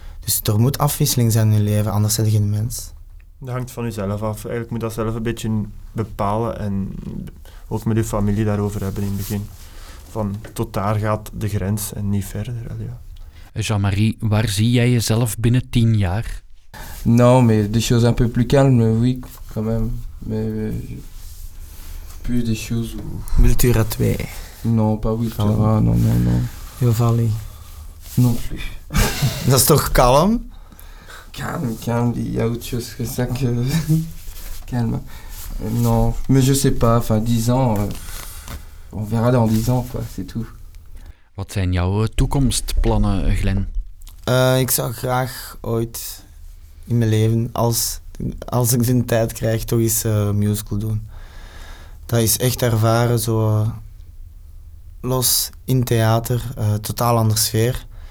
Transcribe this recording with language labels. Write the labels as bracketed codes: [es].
[nl] Dus er moet afwisseling zijn in je leven, anders ben je geen mens. Dat hangt van jezelf af. Eigenlijk moet je dat zelf een beetje bepalen en ook met je familie daarover hebben in het begin. Van tot daar gaat de grens en niet verder. Ja. Jean-Marie, waar zie jij jezelf binnen 10 jaar? [fr] Non, mais des choses un peu plus calmes, oui, quand même. Mais plus des choses... Multura 2. Non, pas oui, ah, non. Yo, Valley. Non plus. [nl] Dat is toch kalm? [fr] Calme, il y a autre chose que ça que... calme. Non, mais je sais pas, enfin, 10 ans, on verra dans 10 ans, quoi, c'est tout. [nl] Wat zijn jouw toekomstplannen, Glenn? Ik zou graag ooit in mijn leven, als ik de tijd krijg, toch eens musical doen. Dat is echt ervaren, zo... Los in theater, totaal andere sfeer.